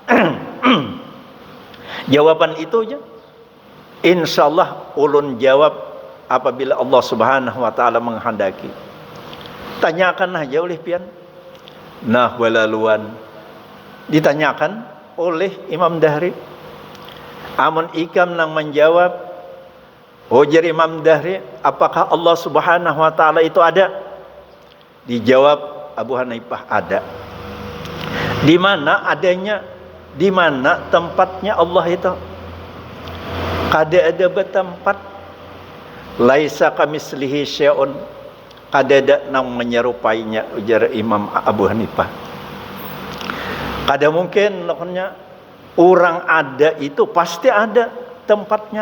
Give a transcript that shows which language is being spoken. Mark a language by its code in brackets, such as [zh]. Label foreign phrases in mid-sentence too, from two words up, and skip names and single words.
[bjn] Jawaban itu je, insyaallah ulun jawab apabila Allah [ar] Subhanahu wa taala [bjn] menghendaki. Tanyakan aja oleh pian. Nah, walaluan ditanyakan oleh Imam Dahri. Amun ikam nang menjawab, ujar Imam Dahri, apakah Allah [ar] Subhanahu wa taala [bjn] itu ada? [id] Dijawab Abu Hanifah, ada. Di mana adanya? Di mana tempatnya Allah itu? [bjn] Kada ada bertempat. [ar] Laisa kamislihi syai'un. [bjn] Kada ada nang menyerupainya, ujar Imam Abu Hanifah. Kada mungkin lakonnya orang ada itu pasti ada tempatnya.